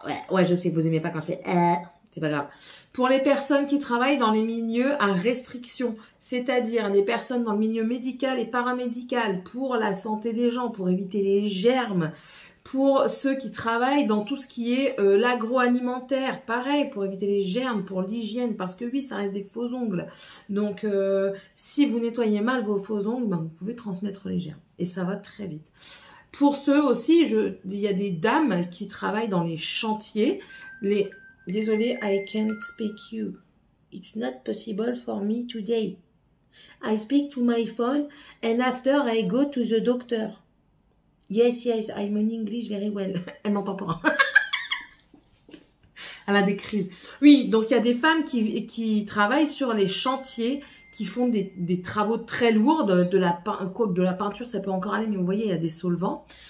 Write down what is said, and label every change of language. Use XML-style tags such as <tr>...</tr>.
<fr>ouais, je sais que vous aimez pas quand je fais... c'est pas grave. Pour les personnes qui travaillent dans les milieux à restriction, c'est-à-dire les personnes dans le milieu médical et paramédical, pour la santé des gens, pour éviter les germes, pour ceux qui travaillent dans tout ce qui est l'agroalimentaire, pareil, pour éviter les germes, pour l'hygiène, parce que oui, ça reste des faux ongles. Donc, si vous nettoyez mal vos faux ongles, ben, vous pouvez transmettre les germes. Et ça va très vite. Pour ceux aussi, il y a des dames qui travaillent dans les chantiers. Désolée,</fr> <en>I can't speak you. It's not possible for me today. I speak to my phone and after I go to the doctor. Yes, I'm in English very well.</en> <fr>Elle m'entend pas. Elle a des crises. Oui, donc il y a des femmes qui travaillent sur les chantiers, qui font des travaux très lourds, de la peinture, ça peut encore aller, mais vous voyez, il y a des solvants.</fr>